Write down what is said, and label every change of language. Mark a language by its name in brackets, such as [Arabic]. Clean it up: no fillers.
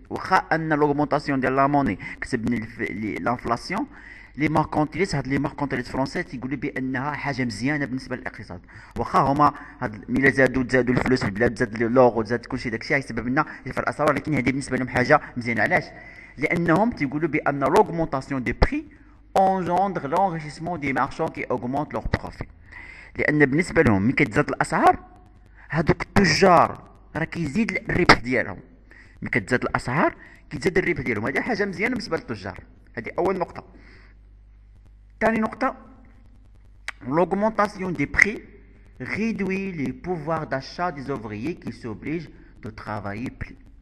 [Arabic] واخا ان لوغمونطاسيون ديال لا موني كتسبب لنا لانفلاسيون، لي ماركونتيليست هاد لي ماركونتيليست فرونسي تيقولوا بانها حاجه مزيانه بالنسبه للاقتصاد. واخا هما هاد ملي زادوا الفلوس في البلاد، زاد لوغ وزاد كلشي داكشي غيسبب لنا ارتفاع الاسعار، ولكن هذه بالنسبه لهم حاجه مزيانه. علاش؟ لانهم تيقولوا بان لوغمونطاسيون دي بري [French] engendre l'enrichissement des marchands qui augmentent leurs profits. [Arabic] لان بالنسبه لهم ملي كتزاد الاسعار هذوك التجار راه كيزيد الربح ديالهم، ملي كتزاد الاسعار كيزيد الربح ديالهم. هذه حاجه مزيانه بالنسبه للتجار. هذه اول نقطه. ثاني نقطه، [French] l'augmentation des prix réduit les pouvoirs d'achat des ouvriers qui s'obligent de travailler plus.